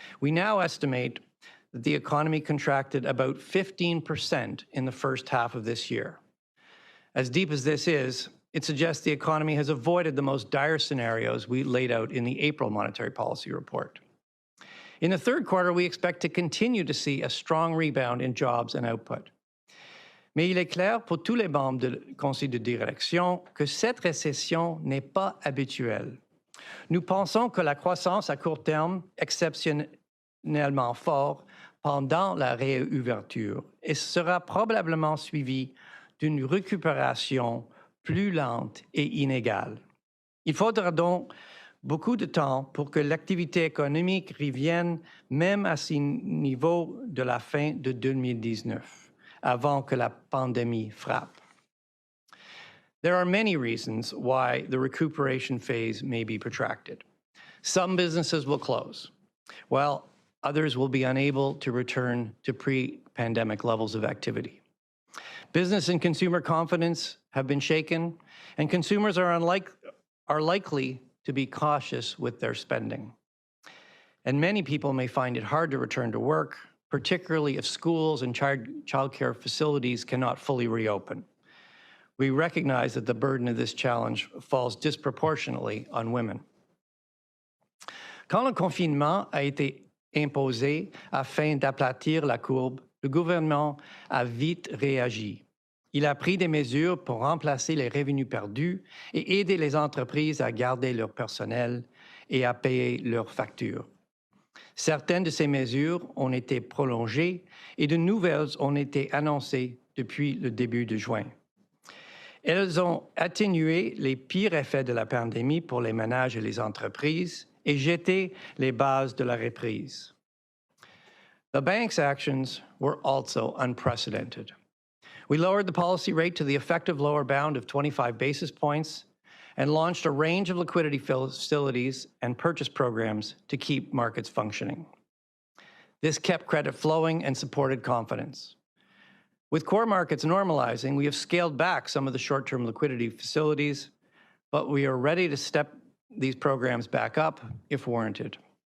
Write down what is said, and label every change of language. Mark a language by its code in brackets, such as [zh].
[en] We now estimate that the economy contracted about 15% in the first half of this year. As deep as this is, it suggests the economy has avoided the most dire scenarios we laid out in the April monetary policy report. In the third quarter, we expect to continue to see a strong rebound in jobs and output. [fr] Mais il est clair pour tous les membres du Conseil de direction que cette récession n'est pas habituelle. Nous pensons que la croissance à court terme, exceptionnellement forte pendant la réouverture, et sera probablement suivie d'une récupération plus lente et inégale. Il faudra donc beaucoup de temps pour que l'activité économique revienne même à ce niveau de la fin de 2019, avant que la pandémie frappe. [en] There are many reasons why the recuperation phase may be protracted. Some businesses will close, while others will be unable to return to pre-pandemic levels of activity. Business and consumer confidence have been shaken, and consumers are likely to be cautious with their spending. And many people may find it hard to return to work, particularly if schools and childcare facilities cannot fully reopen. We recognize that the burden of this challenge falls disproportionately on women. [fr] Quand le confinement a été imposé afin d'aplatir la courbe, le gouvernement a vite réagi. Il a pris des mesures pour remplacer les revenus perdus et aider les entreprises à garder leur personnel et à payer leurs factures. Certaines de ces mesures ont été prolongées et de nouvelles ont été annoncées depuis le début de juin. Elles ont atténué les pires effets de la pandémie pour les ménages et les entreprises et jeté les bases de la reprise. [en] The bank's actions were also unprecedented. We lowered the policy rate to the effective lower bound of 25 basis points and launched a range of liquidity facilities and purchase programs to keep markets functioning. This kept credit flowing and supported confidence. With core markets normalizing, we have scaled back some of the short-term liquidity facilities, but we are ready to step these programs back up if warranted.